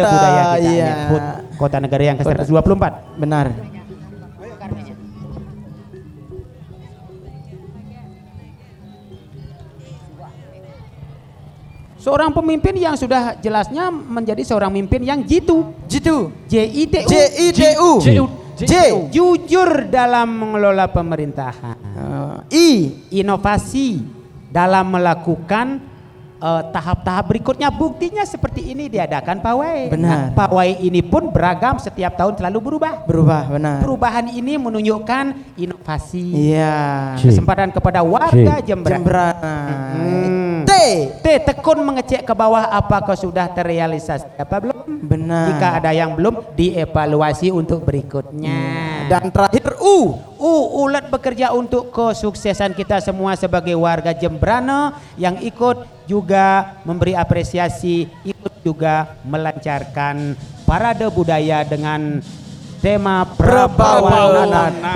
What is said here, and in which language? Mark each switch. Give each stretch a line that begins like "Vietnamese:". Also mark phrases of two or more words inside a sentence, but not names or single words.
Indonesian: budaya kita. iya. HUT Kota Negara yang ke-124. benar. Seorang pemimpin yang sudah jelasnya menjadi seorang pemimpin yang jitu. J-I-T-U. J-I-T-U. J. Jujur dalam mengelola pemerintahan. I. Inovasi dalam melakukan tahap-tahap berikutnya. Buktinya seperti ini diadakan pawai. Benar. Pawai ini pun beragam, setiap tahun selalu berubah. Benar. Perubahan ini menunjukkan inovasi. Iya. Kesempatan kepada warga Jembrana. Jembrana. T. Tekun mengecek ke bawah apakah sudah terrealisasi apa belum. Benar. Jika ada yang belum, dievaluasi untuk berikutnya. Dan terakhir U. Ulet bekerja untuk kesuksesan kita semua sebagai warga Jembrana yang ikut juga memberi apresiasi, ikut juga melancarkan parade budaya dengan tema Prabawa Nata.